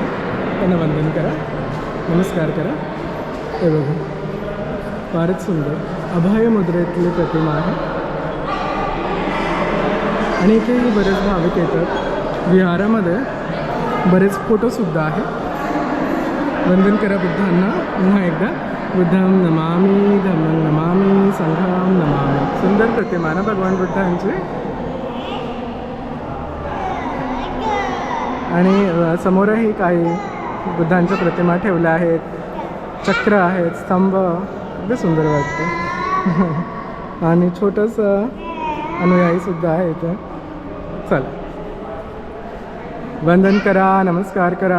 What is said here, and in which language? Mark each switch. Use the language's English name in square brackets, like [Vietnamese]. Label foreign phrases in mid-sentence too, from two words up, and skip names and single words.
[Marathi] त्यांना वंदन करा, नमस्कार करा. हे बघा, फारच सुंदर अभय मुद्रेतली प्रतिमा आहे आणि इथे बरेच भाविक येतात. विहारामध्ये बरेच फोटोसुद्धा आहेत. वंदन करा बुद्धांना पुन्हा एकदा. [Pali] बुद्धं नमामि, धम्मं नमामि, संघं नमामि. [Marathi] सुंदर प्रतिमा ना भगवान बुद्धांची. आणि समोरही काही बुद्धांच्या प्रतिमा ठेवल्या आहेत, चक्र आहेत, स्तंभ, अगदी सुंदर वाटतं. आणि छोटंसं अनुयायीसुद्धा आहे इथं. चला, वंदन करा, नमस्कार करा.